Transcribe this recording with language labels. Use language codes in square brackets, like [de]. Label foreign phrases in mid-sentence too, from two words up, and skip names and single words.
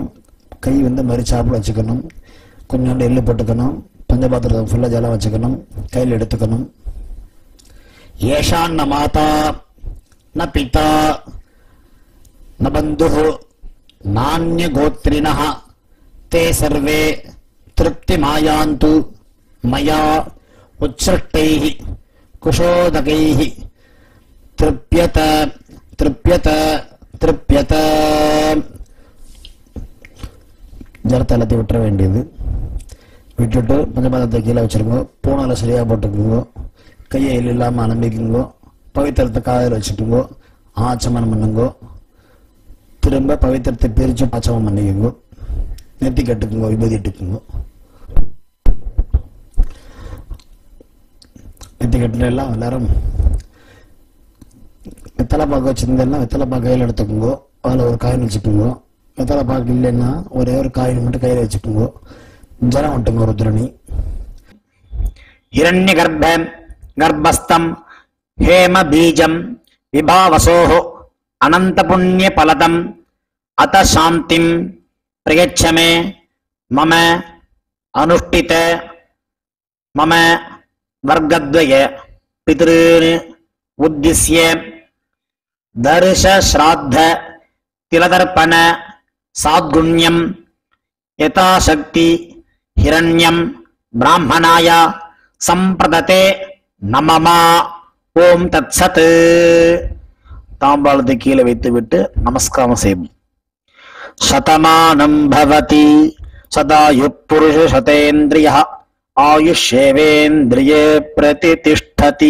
[ta] கை மரிச்சாப்பில் வச்சுக்கணும். கொஞ்சோண்டு எள்ளு போட்டுக்கணும். பஞ்சபாத்திரத்தை ஃபுல்லாக ஜலம் வச்சுக்கணும். கையில் எடுத்துக்கணும். [sa] येषाम् न माता न पिता न बन्धु नान्य गोत्रिणः ते सर्वे तृप्तिमायान्तु मया उच्छृष्टैः कुशोदकैः तृप्यत तृप्यत तृप्यत. [ta] ஜலத்தை எல்லாத்தையும் விட்டுற வேண்டியது. விட்டுட்டு பஞ்சபாதத்தை கீழே வச்சுருங்க. பூனால சரியாக போட்டுக்குங்க. கையை இல்லாமல் அலம்பிக்குங்கோ. பவித்திரத்தை காதில் வச்சுக்குங்கோ. ஆச்சமனம் பண்ணுங்கோ. திரும்ப பவித்திரத்தை பிரித்து ஆச்சமம் பண்ணிக்குங்கோ. நெத்தி கட்டுக்குங்க. விபூதி இட்டுக்குங்க. நெத்தி கட்டுல எல்லாம் எல்லாரும் வெத்தலை பாக்கு வச்சிருந்தெல்லாம் வெத்தலை பாக்கு கையில் எடுத்துக்குங்கோ. அதில் ஒரு காயின் வச்சுக்குங்க. வெத்தலை பாக்கு இல்லைன்னா ஒரே ஒரு காயின் மட்டும் கையில் வச்சுக்குங்க. ஜலம் விட்டுங்க ஒரு துரணி. [sa] हिरण्य गर्भस्थम हेम बीजम विभावसोः अनंत पुण्य फलदम अत शांतिम प्रयच्छ मे मम अनुष्ठित मम वर्गद्वय पितॄन् उद्दिश्य दर्श श्राद्ध तिलदर्पण साद्गुण्यम यथाशक्ति हिरण्यम् ब्राह्मणाय सम्प्रददे नमम. ओम् तत्सत्. [ta] தாம்பாளத்தை கீழே வைத்துவிட்டு நமஸ்காரம் செய்வோம். [sa] शतमानम् भवति शतायु पुरुष शतेन्द्रिय आयुष्येवेन्द्रिये प्रतितिष्ठति.